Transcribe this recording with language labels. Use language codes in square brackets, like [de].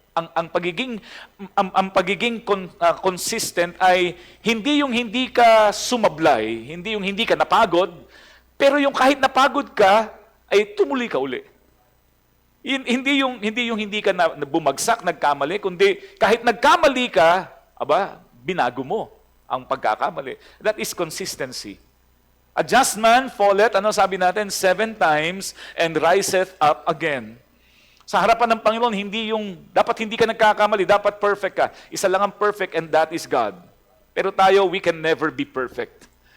[tl] Ang pagiging consistent ay hindi yung hindi ka sumablay, hindi yung hindi ka napagod, pero yung kahit napagod ka, ay tumuloy ka uli. Hindi yung hindi ka na bumagsak, nagkamali, kundi kahit nagkamali ka, binago mo ang pagkakamali. [en] That is consistency. A just man falleth, [tl] ano sabi natin? [en] 7 times and riseth up again. [tl] Sa harapan ng Panginoon, dapat hindi ka nagkakamali, dapat perfect ka. Isa lang ang perfect [en] and that is God. [tl] Pero tayo, [en] we can never be perfect.